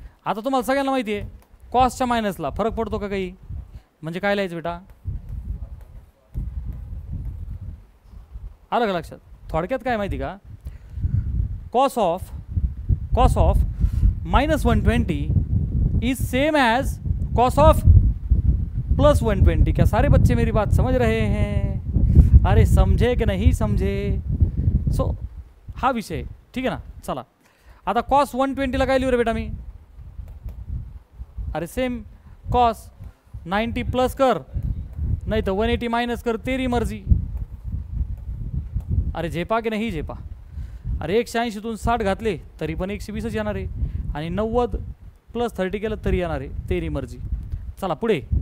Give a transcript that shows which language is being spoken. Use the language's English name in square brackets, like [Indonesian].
[Marathi] आता तुम्हाला सगळ्यांना माहिती आहे कॉसच्या मायनसला फरक पडतो का काही? म्हणजे काय लिहायचं बेटा? अलग लक्षात? थोडक्यात काय माहिती का, [English] Cos of -120 is same as cos of +120. [Hindi] क्या सारे बच्चे मेरी बात समझ रहे हैं? अरे समझे कि नहीं समझे? [Marathi] सो हा विषय ठीक आहे ना. चला आता कॉस 120 काय लिहू रे बेटा मी? अरे सेम कॉस 90 प्लस कर नाही तर 180 मायनस कर, [Hindi] तेरी मर्जी. [Marathi] अरे झेपा की नाही झेपा? अरे 180तून 60 घातले तरी पण 120च येणार आहे, आणि 90 + 30 केलं तरी येणार आहे, [Hindi] तेरी मर्जी. [Marathi] चला पुढे.